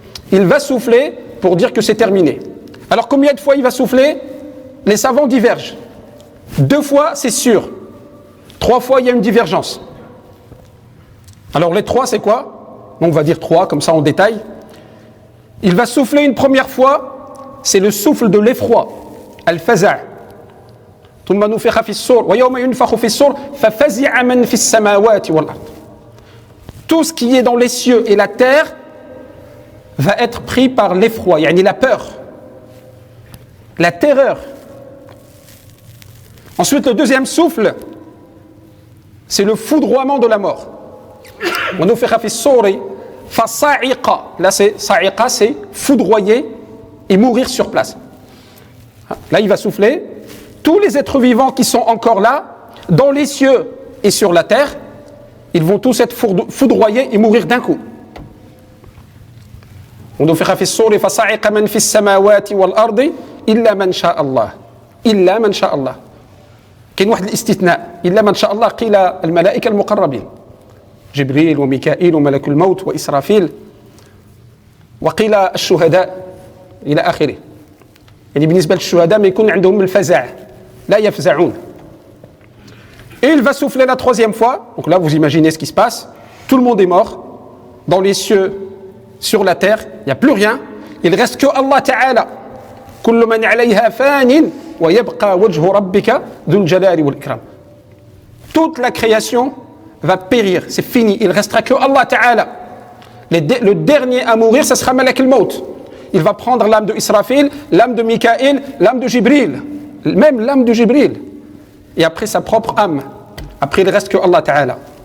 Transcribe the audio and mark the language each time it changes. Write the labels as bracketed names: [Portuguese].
[French] Il va souffler pour dire que c'est terminé. Alors combien de fois il va souffler? Les savants divergent. 2 fois, c'est sûr. 3 fois, il y a une divergence. Alors les 3, c'est quoi? On va dire 3, comme ça en détail. Il va souffler une première fois, c'est le souffle de l'effroi, al-faza'. [Arabic] ثم نفخ في الصور ويوم ينفخ في الصور ففزع من في السماوات والأرض. [French] Tout ce qui est dans les cieux et la terre va être pris par l'effroi, yani la peur, la terreur. Ensuite, le deuxième souffle, c'est le foudroiement de la mort. Là, c'est sa'iqa, c'est foudroyer et mourir sur place. Là, il va souffler. Tous les êtres vivants qui sont encore là, dans les cieux et sur la terre, ils vont tous être foudroyés et mourir d'un coup. [Arabic] ونفخ في الصور فصعق من في السماوات والأرض إلا من شاء الله إلا من شاء الله. كاين واحد الاستثناء إلا من شاء الله قيل الملائكة المقربين جبريل وميكائيل وملك الموت وإسرافيل وقيل الشهداء إلى آخره. يعني بالنسبة للشهداء ما يكون عندهم الفزع لا يفزعون. [French] Et il va souffler la troisième fois. Donc là, vous imaginez ce qui se passe. Tout le monde est mort. Dans les cieux, sur la terre, il n'y a plus rien. Il reste que Allah Ta'ala. [Arabic] كل من عليها فان ويبقى وجه ربك ذو الجلال والإكرام. [French] Toute la création va périr, c'est fini, il ne restera que Allah Ta'ala. Le dernier à mourir, ce sera Malak al-Maut. Il va prendre l'âme de Israfil, l'âme de Mikaël, l'âme de Jibril, même l'âme de Jibril. Et après sa propre âme. Après il ne reste que Allah Ta'ala.